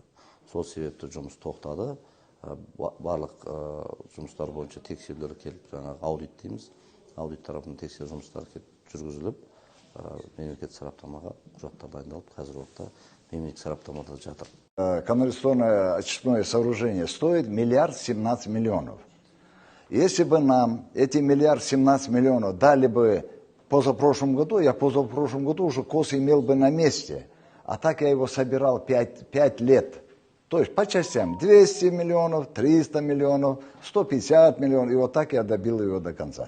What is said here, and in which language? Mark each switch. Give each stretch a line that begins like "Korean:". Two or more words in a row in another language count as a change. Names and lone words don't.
Kazakh: Сол себепті жұмыс тоқтады. Барлық жұмыстар бойынша тексерулер келіп, жаңағы аудит дейміз, аудит тарапынан тексеру жұмыстары келіп жүргізіліп, мемлекеттік сараптамаға құжаттар дайындалып, қазір уақытта мемлекеттік сараптамада жатыр.
Russian: Канализационное очистное сооружение стоит 1 017 миллионов. Если бы нам эти 1 017 миллионов дали бы позапрошлом году, я позапрошлом году уже КОС имел бы на месте, а так я его собирал 5 лет. То есть по частям 200 миллионов, 300 миллионов, 150 миллионов, и вот так я добил его до конца.